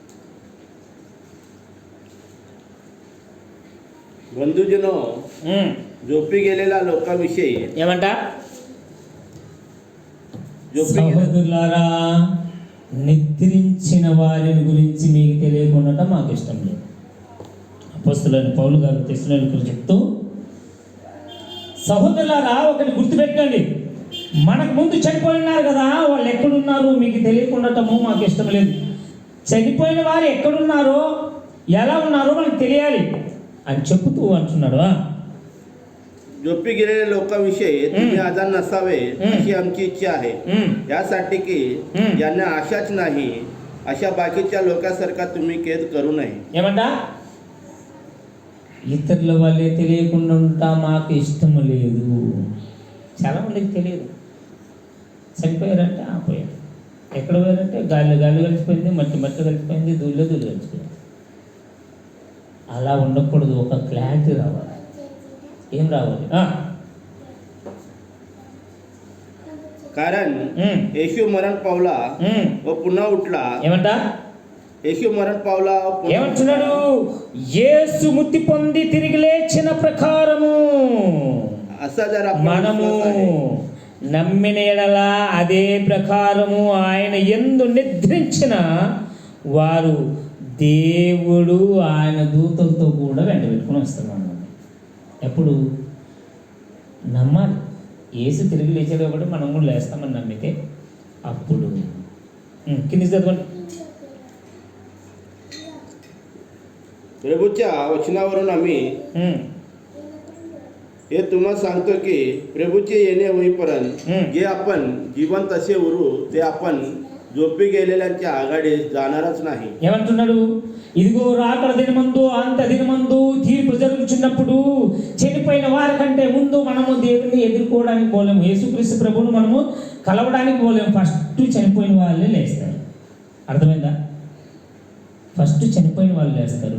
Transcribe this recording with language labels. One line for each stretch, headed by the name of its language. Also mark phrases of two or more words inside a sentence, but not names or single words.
Marathi: बंधुजनो, झोपी गेलेल्या लोकांविषयी
Telugu: ఏమంట?
Marathi: झोपी
Telugu: సహోదరులారా, నిద్రించిన వారిని గురించి మీకు తెలియకుండా మాకు ఇష్టం లేదు. అపోస్తలుడైన పౌలు గారు తెస్సలోనికీయులకు చెప్తూ, సహోదరులారా ఒకటి గుర్తుపెట్టుకోండి, మనకు ముందు చనిపోయి ఉన్నారు కదా, వాళ్ళు ఎక్కడున్నారు మీకు తెలియకుండాటము మాకు ఇష్టం లేదు. చనిపోయిన వారు ఎక్కడున్నారో ఎలా ఉన్నారో మనకు తెలియాలి అని చెబుతూ అంటున్నాడు.
Marathi: झोपी गेलेल्या लोकांविषयी तुम्ही आजान नसावे अशी आमची इच्छा आहे. यासाठी की ज्यांना आशाच नाही अशा बाकीच्या लोकांसारखा तुम्ही केद करू नये.
Telugu: ఏమంట? ఇతరుల వాళ్ళే తెలియకుండా ఉంటా మాకు ఇష్టం లేదు. చాలా మందికి తెలియదు. చనిపోయారంటే పోయారు, ఎక్కడ పోయారంటే గాలి కలిసిపోయింది, మట్టి కలిసిపోయింది, ధూళి కలిసిపోయింది. అలా ఉండకూడదు. ఒక క్లారిటీ రావాలి. ఏం రావాలి?
Marathi: कारण येशू मरण पावला व पुन्हा उठला.
Telugu: ఏమంట?
Marathi: येशू मरण पावला व पुन्हा
Telugu: ఏమంటున్నాడు? యేసు మృతి పొంది తిరిగి లేచిన ప్రకారము
Marathi: असा जर आपण
Telugu: మనము
Marathi: विश्वास आहे,
Telugu: నమ్మిన ఎడల అదే ప్రకారము ఆయన యందు నిద్రించిన వారు దేవుడు ఆయన దూతలతో కూడా వెంట పెట్టుకుని వస్తున్నాడు. ఎప్పుడు నమ్మాలి? యేసు తిరిగి లేచాడు కాబట్టి మనం కూడా లేస్తామని నమ్మితే అప్పుడు కింది చదవండి.
Marathi: प्रभूच्या वचनावरून आम्ही हे तुम्हाला सांगतो की प्रभूचे येणे होईपर्यंत जे आपण जिवंत असे उरू ते आपण झोपी गेलेल्यांच्या आघाडीस जाणारच नाही.
Telugu: ఏమంటున్నాడు? ఇదిగో రాకడ దినమందు అంత దినమందు తీర్పు జరుగుతున్నప్పుడు చనిపోయిన వారి కంటే ముందు మనము దేవుని ఎదుర్కోవడానికి పోలేము. యేసుక్రీస్తు ప్రభువును మనము కలవడానికి పోలేము. ఫస్ట్ చనిపోయిన వాళ్ళే లేస్తారు. అర్థమైందా? ఫస్ట్ చనిపోయిన వాళ్ళు లేస్తారు.